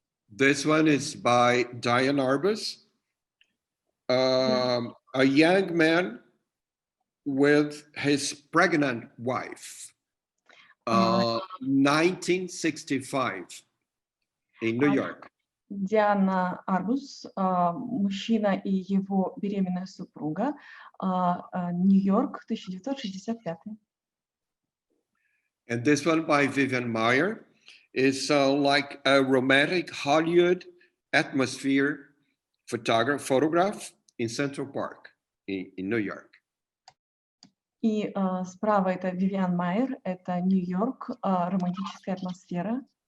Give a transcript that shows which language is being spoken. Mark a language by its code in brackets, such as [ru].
[en] This one is by Diane Arbus, a young man with his pregnant wife, 1965 in New York. [ru] Диана Арбус, мужчина и его беременная супруга, Нью-Йорк, 1965. [en] And this one by Vivian Meyer is like a romantic Hollywood atmosphere photograph in Central Park in New York. [ru] И справа это Вивиан Майер, это Нью-Йорк, романтическая атмосфера.